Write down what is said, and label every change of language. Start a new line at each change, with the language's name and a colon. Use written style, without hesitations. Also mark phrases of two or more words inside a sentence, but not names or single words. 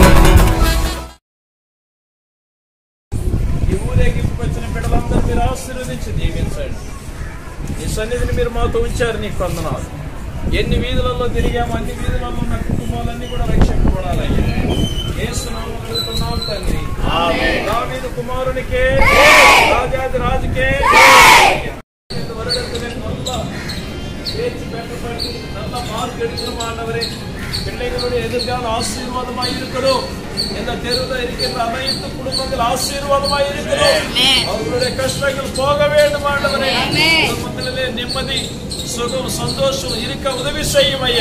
Telugu: ఈ ఊరేగింపు వచ్చిన బిడ్డలందరూ మీరు ఆశీర్వదించి దీవించండి. ఈ సన్నిధిని మీరు మాతో ఉంచారు, నీకు వందనాలు. ఎన్ని వీధులలో తిరిగాము, అన్ని వీధులలో ఉన్న కుటుంబాలన్నీ కూడా రక్షింపబడాలయ్యా. యేసు నామములో అడుగుతున్నాం తండ్రి. దావీదు కుమారునికే, రాజాది రాజుకే
Tamil: நல்ல மார்க் எடுக்கணும் ஆண்டவரே. பிள்ளைகளுடைய எதிர்கால ஆசீர்வாதமாய் இருக்கணும். இந்த தெருவில் இருக்கின்ற அனைத்து குடும்பங்கள் ஆசீர்வாதமாய் இருக்கணும். அவர்களுடைய கஷ்டங்கள் போக வேண்டும் ஆண்டவரே. குடும்பங்களிலே நிம்மதி, சுகம், சந்தோஷம் இருக்க உதவி செய்யும் ஐயா.